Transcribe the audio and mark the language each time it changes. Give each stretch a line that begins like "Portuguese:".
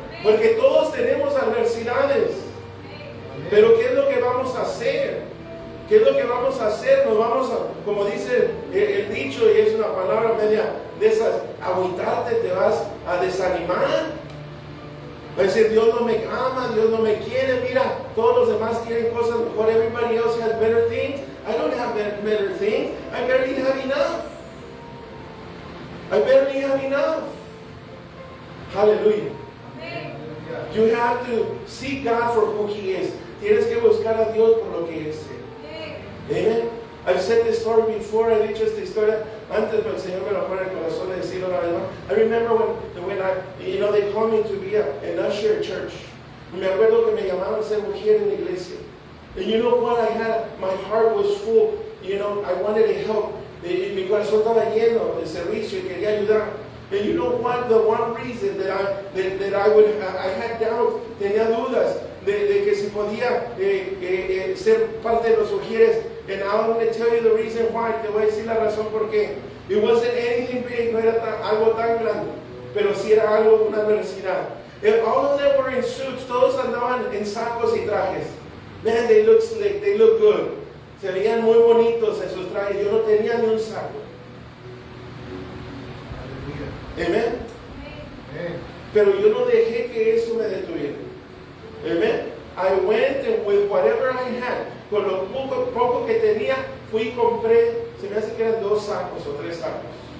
Spanish: Porque todos tenemos adversidades. Pero ¿qué es lo que vamos a hacer? ¿Qué es lo que vamos a hacer? Nos vamos a, como dice el dicho, y es una palabra media de esas, agüitarte, te vas a desanimar. Va a decir, Dios no me ama, Dios no me quiere, mira, todos los demás quieren cosas mejor.
English: Everybody else has better things. I don't have better things. I barely have enough. I barely have enough. Hallelujah. You have to seek God for who He is.
Spanish: Tienes que buscar a Dios por lo que es.
English: Amen. I've said this story before.
Spanish: He dicho esta historia antes, pero el Señor me lo pone en el corazón de decirlo una vez más.
English: I remember when I, they called me to be an usher at church.
Spanish: Me acuerdo que me llamaron a ser mujer en la iglesia.
English: And you know what? My heart was full. I wanted to help.
Spanish: Mi corazón estaba lleno de servicio y quería ayudar.
English: And you know what? The one reason that I had doubts,
Spanish: tenía dudas de que si podía ser parte de los ujieres.
English: And I'm going to tell you the reason why.
Spanish: Te voy a decir la razón por qué.
English: It wasn't anything big,
Spanish: no era algo tan grande, pero sí era algo, una adversidad.
English: And all of them were in suits,
Spanish: todos andaban en sacos y trajes.
English: Man, they look slick, they look good.
Spanish: Se veían muy bonitos en sus trajes. Yo no tenía ni un saco. Amén. Pero yo no dejé que eso me detuviera. Amen.
English: I went and with whatever I had,
Spanish: con lo poco que tenía, fui y compré, se me hace que eran 2 sacos o 3 sacos.